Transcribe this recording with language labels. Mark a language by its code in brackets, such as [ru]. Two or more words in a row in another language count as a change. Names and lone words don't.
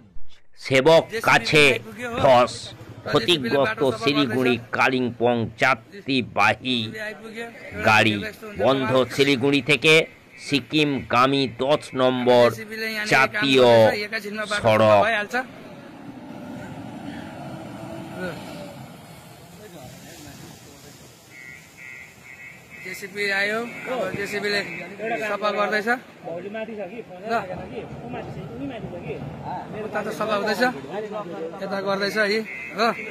[bn] সেবক কাছে ধস, ক্ষতিগ্রস্ত শিলিগুড়ি কালিম্পং যাত্রীবাহী গাড়ি বন্ধ। শিলিগুড়ি থেকে সিকিমগামী 10 নম্বর জাতীয় সড়ক। [ne] जेसीबी आयो, जेसीबीले सफा गर्दैछ। उता त सफा हुँदैछ, यता गर्दैछ है हो।